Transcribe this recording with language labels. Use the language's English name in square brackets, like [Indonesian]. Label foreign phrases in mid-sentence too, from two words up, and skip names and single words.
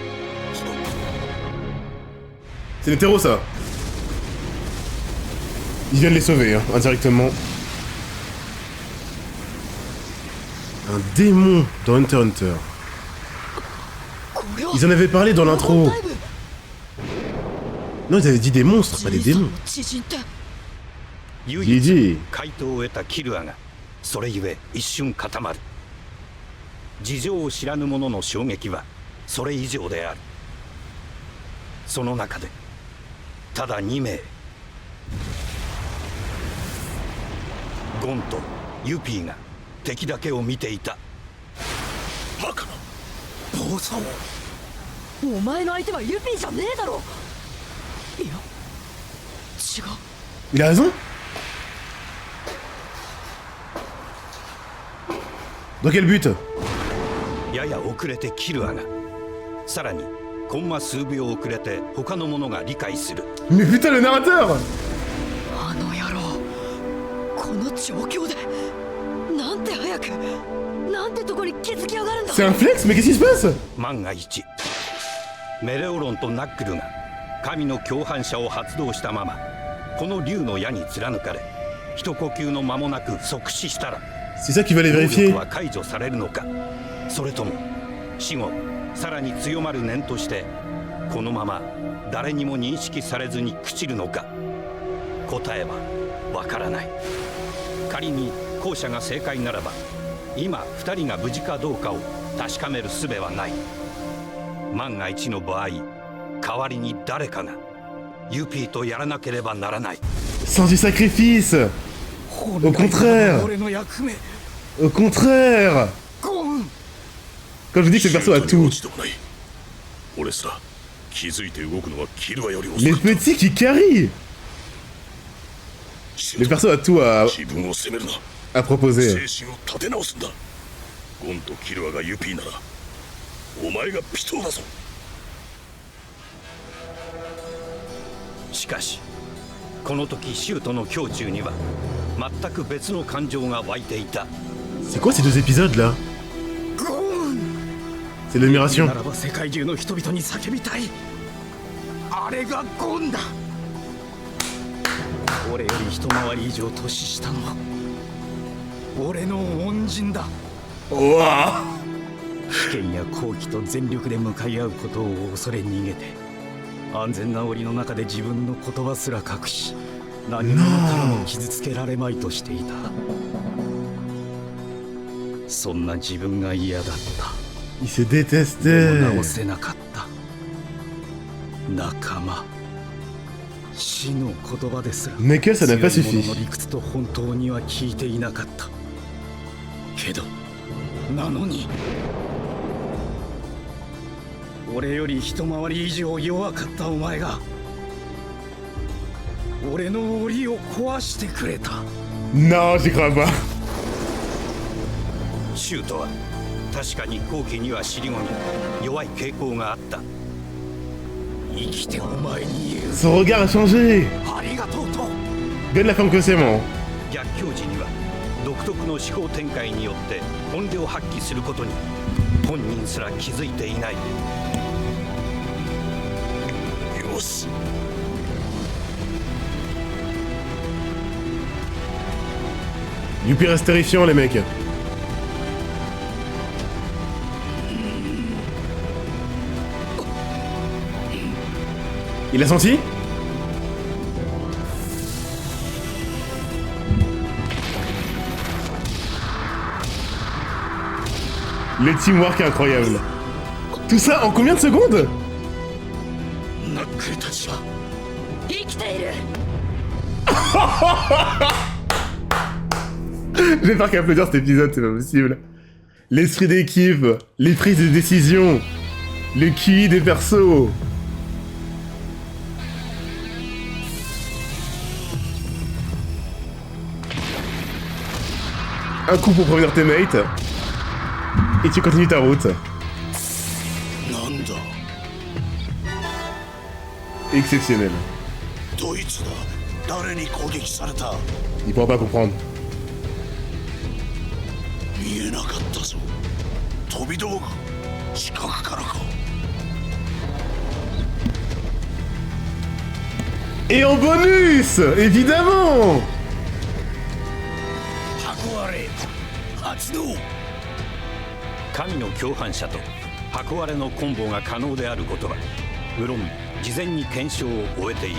[French] C'est les terreaux ça. Ils viennent les sauver, hein, indirectement. Un démon dans Hunter x Hunter. Ils en avaient parlé dans l'intro. Non, ils avaient dit des monstres, pas des démons. [Japanese] 唯 [French] J'ai [Japanese] 一 [French] dit. [Japanese] 回答を得たキルアがそれゆえ一瞬固まる。事情を知らぬ者の衝撃はそれ以上である。その中でただ2名、ゴンとユピーが敵だけを見ていた。バカな暴走。お前の相手はユピーじゃねえだろ。いや違う。 [French] Il a raison? Dans quel but? [Japanese] やや遅れてキルアが、さらにコンマ数秒遅れて他の者が理解する。 [French] Mais putain, le narrateur! [Japanese] あの野郎、この状況でなんて早くなんてとこに気づきやがるんだ。 [French] C'est un flex? Mais qu'est-ce qui se passe? [Japanese] 万が一メレオロンとナックルが神の共犯者を発動したままこの竜の矢に貫かれ一呼吸の間もなく即死したら [French] C'est ça qu'il va aller [Japanese] 能 [French] vérifier. [Japanese] 力は解除されるのか、それとも死後さらに強まる念としてこのまま誰にも認識されずに朽ちるのか、答えはわからない。仮に後者が正解ならば今2人が無事かどうかを確かめる術はない。万が一の場合代わりに誰かがユピーとやらなければならない。 [French] Sans du sacrifice. Au contraire. [Japanese] 俺の役目 [French] Au contraire. [Japanese] ゴーン [French] Quand je dis que ce perso a [Japanese] シュートに [French] tout. [Japanese] 落ちてもない。俺すら気づいて動くのはキルアより遅 [French] Les [Japanese] かった。 [French] petits qui carry. [Japanese] シ [French] Le [Japanese] ュート [French] perso a tout [Japanese] 自分を責めるな。 [French] à proposer. [Japanese] 精神を立て直すんだ。ゴンとキルアがユピーならお前がピトーだぞ。しかしこの時シュートの胸中には全く別の感情が湧いていた。 [French] C'est quoi ces deux épisodes là? [Japanese] ゴーン [French] C'est l'admiration. [Japanese] ならば世界中の人々に叫びたい。あれがゴンだ。俺より一回り以上年下の俺の恩人だ。 [French] Ouah. [Japanese] 危険や好機と全力で向かい合うことを恐れ逃げて安全な檻の中で自分の言葉すら隠し何者からも傷つけられまいとしていた。そんな自分が嫌だった。 [French] Ils se [Japanese] で [French] détestaient. [Japanese] も直せなかった。仲間死の言葉ですら [French] Mais que ça n'a pas [Japanese] 強い [French] suffi. [Japanese] 者の理屈と本当には聞いていなかった。けどなのに俺より一回り以上弱かったお前が俺の檻を壊してくれた。 [French] Non, j'y crois pas. [Japanese] シュートは確かに後期には尻込み弱い傾向があった。生きてお前に言う [French] Son regard a changé. [Japanese] ありがとうと。 [French] Bien de la forme que c'est, mon. [Japanese] 逆境時には独特の思考展開によって本領発揮することに本人すら気づいていない。よし。 [French] Youpi reste terrifiant, les mecs. Il a senti? Le teamwork est incroyable. Tout ça en combien de secondes? [Japanese] ナックルたちは生きている。 [French] Je vais faire qu'applaudir cet épisode, c'est pas possible. L'esprit d'équipe, les prises de décision, le QI des persos. Un coup pour prévenir tes mates. Et tu continues ta route. [Japanese] なんだ。 [French] Exceptionnel. [Japanese] ドイツだ。誰に攻撃された。 [French] Il pourra pas comprendre. [Japanese] 見えなかったぞ。飛び道具近くからか。 [French] Et en bonus, évidemment. [Japanese] 箱割れ発動。神の共犯者と箱割れのコンボが可能であることは無論事前に検証を終えている。